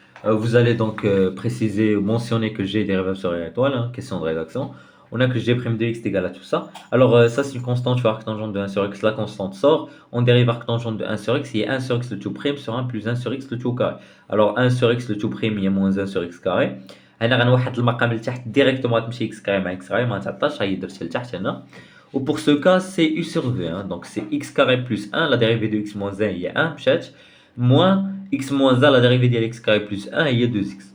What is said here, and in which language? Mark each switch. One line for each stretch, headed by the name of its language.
French: Vous allez donc préciser, mentionner que g est dérivable sur R étoile, hein, question de rédaction. On a que g' de x est égal à tout ça. Alors ça c'est une constante, tu vois, arctangente de 1 sur x, la constante sort. On dérive arctangente de 1 sur x, il y a 1 sur x le tout prime sur 1 plus 1 sur x le tout carré. Alors 1 sur x le tout prime, il y a moins 1 sur x carré.
Arabic: هنا غنوحد المقام لتحت ديريكتومون غتمشي x carré مع x carré ما تعطاش، هي درتها لتحت هنا.
French: Ou pour ce cas, c'est u sur v, hein. Donc c'est x carré plus 1, la dérivée de x moins 1 il y a 1
Arabic: مشات,
French: moins x moins 1 la dérivée de x carré plus 1 il y a 2x.